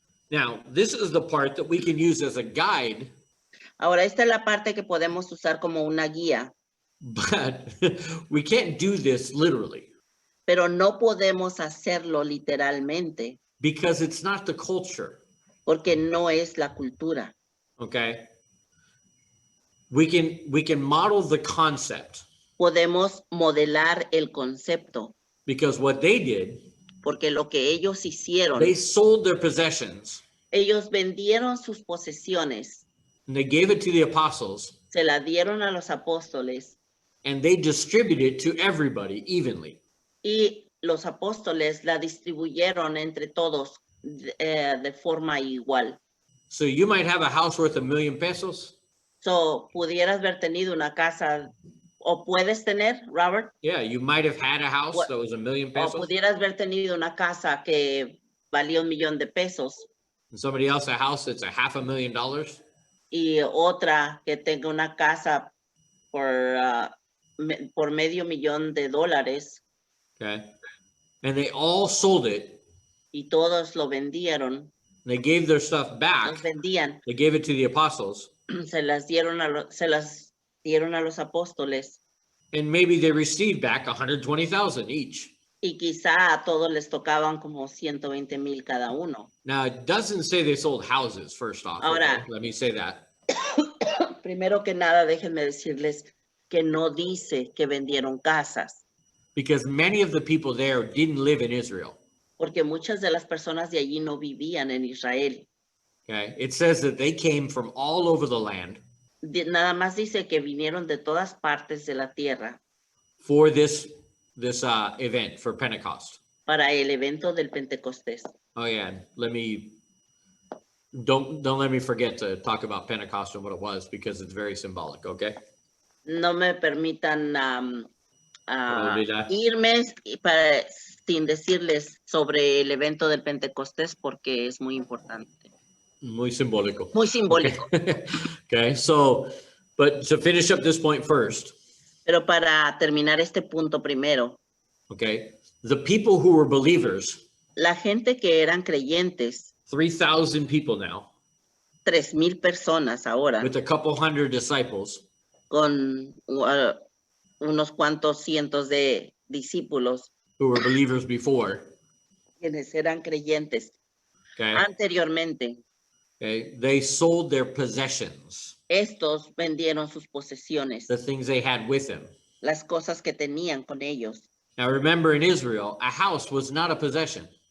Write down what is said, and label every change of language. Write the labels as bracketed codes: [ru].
[en] Now, this is the part that we can use as a guide, [es] Ahora, esta es la parte que podemos usar como una guía, [en] but we can't do this literally [es] pero no podemos hacerlo literalmente [en] because it's not the culture. [es] porque no es la cultura. [en] Okay, we can model the concept [es] Podemos modelar el concepto [en] because what they did, [es] porque lo que ellos hicieron, [en] they sold their possessions [es] ellos vendieron sus posesiones, [en] and they gave it to the apostles [es] se la dieron a los apóstoles [en] and they distributed it to everybody evenly. [es] y los apóstoles la distribuyeron entre todos de forma igual. [en] So you might have a house worth $1 million pesos. [es] So, pudieras haber tenido una casa, o puedes tener, Robert, [en] Yeah, you might have had a house What- that was $1 million [es] o pesos, pudieras haber tenido una casa que valía $1,000,000 [en] and somebody else a house that's a $500,000. [es] y otra que tenga una casa por $500,000. [en] Okay, and they all sold it. [es] Y todos lo vendieron, [en] They gave their stuff back. [es] los vendían, [en] They gave it to the apostles, [es] se las dieron a los apóstoles [en] and maybe they received back 120,000 each. [es] y quizá a todos les tocaban como 120,000 cada uno. [en] Now, it doesn't say they sold houses, first off. [es] Ahora- [en] Okay? Let me say that. [es] Primero que nada, déjenme decirles que no dice que vendieron casas, [en] Because many of the people there didn't live in Israel. [es] porque muchas de las personas de allí no vivían en Israel. [en] Okay, it says that they came from all over the land [es] Nada más dice que vinieron de todas partes de la tierra [en] for this event for Pentecost. [es] para el evento del Pentecostés. [en] Oh yeah, don't let me forget to talk about Pentecost and what it was because it's very symbolic. Okay. [es] No me permitan olvidar. irme sin decirles sobre el evento del Pentecostés porque es muy importante, Muy simbólico. muy simbólico. [en] Okay, so, but to finish up this point first, [es] Pero para terminar este punto primero, [en] okay, the people who were believers, [es] la gente que eran creyentes, [en] 3,000 people now, [es] 3,000 personas ahora, [en] with a couple hundred disciples, [es] con unos cuantos cientos de discípulos, [en] who were believers before, [es] quienes eran creyentes [en] okay, [es] anteriormente. [en] okay, they sold their possessions, [es] Estos vendieron sus posesiones, [en] the things they had with them. [es] las cosas que tenían con ellos. [en] Now remember, in Israel, a house was not a possession.